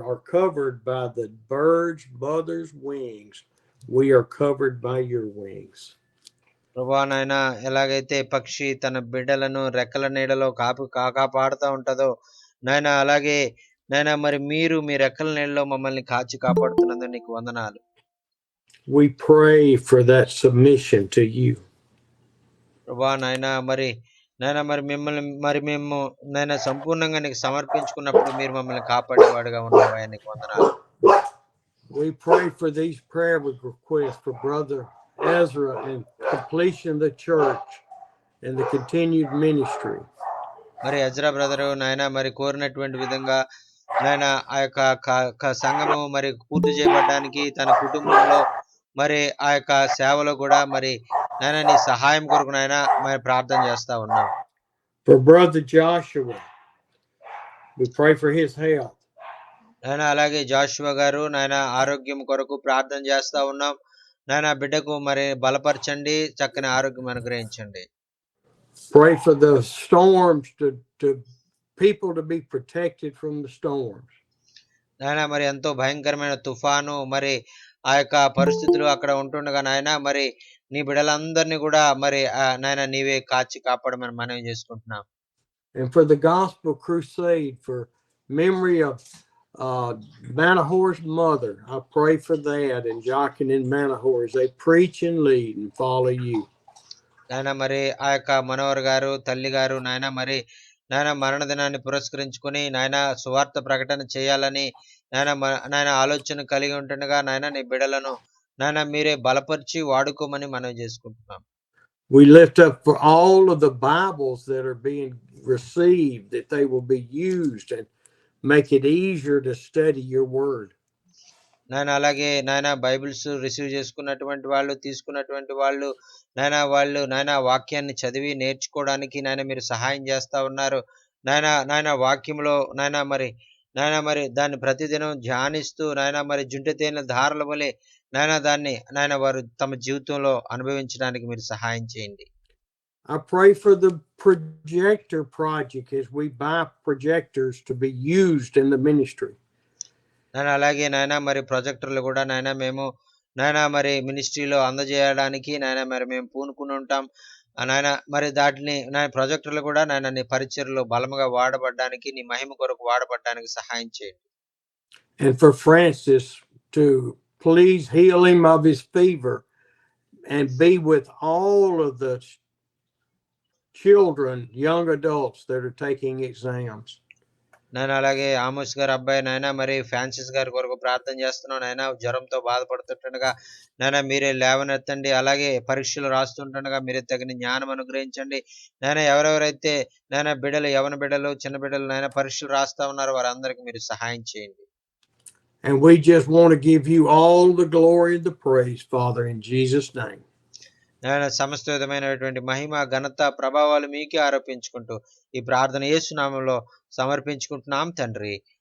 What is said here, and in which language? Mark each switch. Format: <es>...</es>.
<en>covered by the bird's mother's wings. We are covered by your wings.</en> <te>ప్రభా నాయన ఎలాగైతే పక్షి తన బిడ్డలను రెక్కల నీడలో కాపాడుతూ ఉంటుందో నాయన అలాగే నాయన మరి మీరు మీ రెక్కల నీడలో మమ్మల్ని కాచి కాపాడుతున్నందుకు నీకు వందనాలు.</te> <en>We pray for that submission to you.</en> <te>ప్రభా నాయన మరి మిమ్మల్ని మేము నాయన సంపూర్ణంగా నీకు సమర్పించుకున్నప్పుడు మీరు మమ్మల్ని కాపాడేవాడుగా ఉన్నావా, నీకు వందనాలు.</te> <en>We pray for these prayer requests for Brother Ezra and completion of the church and the continued ministry.</en> <te>మరి ఎజ్రా బ్రదరు నాయన మరి కోరినటువంటి విధంగా నాయన ఆ యొక్క సంఘము మరి పూర్తి చేయబడడానికి తన కుటుంబంలో మరి ఆ యొక్క సేవలో కూడా మరి నాయన నీ సహాయం కొరకు నాయన మరి ప్రార్థన చేస్తా ఉన్నాం.</te> <en>For Brother Joshua, we pray for his health.</en> <te>నాయన అలాగే జాషువా గారు నాయన ఆరోగ్యం కొరకు ప్రార్థన చేస్తా ఉన్నాం. నాయన బిడ్డకు మరి బలపరచండి, చక్కని ఆరోగ్యం అనుగ్రహించండి.</te> <en>Pray for the storms to people to be protected from the storms.</en> <te>నాయన మరి ఎంతో భయంకరమైన తుఫాను మరి ఆ యొక్క పరిస్థితులు అక్కడ ఉంటుండగా నాయన మరి నీ బిడ్డలందరినీ కూడా మరి నాయన నీవే కాచి కాపాడమని మనవి చేసుకుంటున్నాం.</te> <en>And for the gospel crusade for memory of Manahor's mother, I pray for that, and Jockin and Manahor as they preach and lead and follow you.</en> <te>నాయన మరి ఆ యొక్క మనోహర్ గారు తల్లి గారు నాయన మరి నాయన మరణ దినాన్ని పురస్కరించుకుని నాయన సువార్త ప్రకటన చేయాలని నాయన ఆలోచన కలిగి ఉంటుండగా నాయన నీ బిడ్డలను నాయన మీరే బలపరిచి వాడుకోమని మనవి చేసుకుంటున్నాం.</te> <en>We lift up for all of the Bibles that are being received, that they will be used and make it easier to study your word.</en> <te>నాయన అలాగే నాయన బైబిల్స్ రిసీవ్ చేసుకున్నటువంటి వాళ్ళు తీసుకున్నటువంటి వాళ్ళు నాయన వాక్యాన్ని చదివి నేర్చుకోవడానికి నాయన మీరు సహాయం చేస్తా ఉన్నారు. నాయన వాక్యంలో నాయన మరి దాన్ని ప్రతిదినం ధ్యానిస్తూ నాయన మరి జుంటె తేనెల ధారల వలె నాయన వారు తమ జీవితంలో అనుభవించడానికి మీరు సహాయం చేయండి.</te> <en>I pray for the projector project as we buy projectors to be used in the ministry.</en> <te>నాయన అలాగే నాయన మరి ప్రొజెక్టర్లు కూడా నాయన మేము నాయన మరి మినిస్ట్రీలో అందజేయడానికి నాయన మరి మేము పూనుకుని ఉంటాం. నాయన మరి దాటిని నాయన ప్రొజెక్టర్లు కూడా నాయన నీ పరిచర్లో బలముగా వాడబడడానికి నీ మహిమ కొరకు వాడబడడానికి సహాయం చేయండి.</te> <en>And for Francis to please heal him of his fever and be with all of the children, young adults that are taking exams.</en> <te>నాయన అలాగే ఆమోస్ గారు అబ్బాయి నాయన మరి ఫ్రాన్సిస్ గారి కొరకు ప్రార్థన చేస్తున్నాం. నాయన జ్వరంతో బాధపడుతుండగా నాయన మీరే లేవనెత్తండి. అలాగే పరీక్షలు రాస్తుండగా మీరే తగిన జ్ఞానం అనుగ్రహించండి. నాయన ఎవరెవరైతే నాయన బిడ్డలు, యవన బిడ్డలు, చిన్న బిడ్డలు నాయన పరీక్షలు రాస్తా ఉన్నారో వారందరికీ మీరు సహాయం చేయండి.</te> <en>And we just want to give you all the glory and the praise, Father, in Jesus' name.</en> <te>నాయన సమస్త విధమైనటువంటి మహిమ, ఘనత, ప్రభావాలు మీకే ఆరోపించుకుంటూ ఈ ప్రార్థన యేసు నామములో సమర్పించుకుంటున్నాం తండ్రి.</te>